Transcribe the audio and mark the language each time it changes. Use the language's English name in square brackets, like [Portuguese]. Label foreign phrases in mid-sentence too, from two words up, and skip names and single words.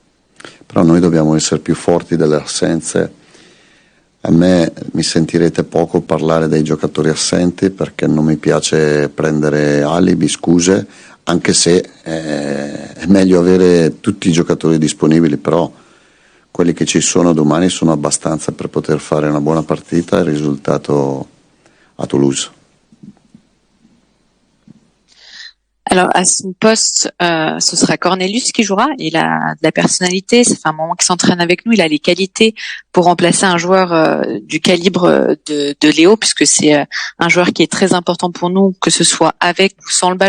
[Italian] Però noi dobbiamo essere più forti delle assenze A me mi sentirete poco parlare dei giocatori assenti perché non mi piace prendere alibi, scuse, anche se è meglio avere tutti i giocatori disponibili, però quelli che ci sono domani sono abbastanza per poter fare una buona partita e il risultato à Toulouse. [French] Alors à son poste, ce sera Cornelius qui jouera. Il a de la personnalité, ça fait un moment qu'il s'entraîne avec nous. Il a les qualités pour remplacer un joueur du calibre de Léo, puisque c'est un joueur qui est très important pour nous, que ce soit avec ou sans le ballon.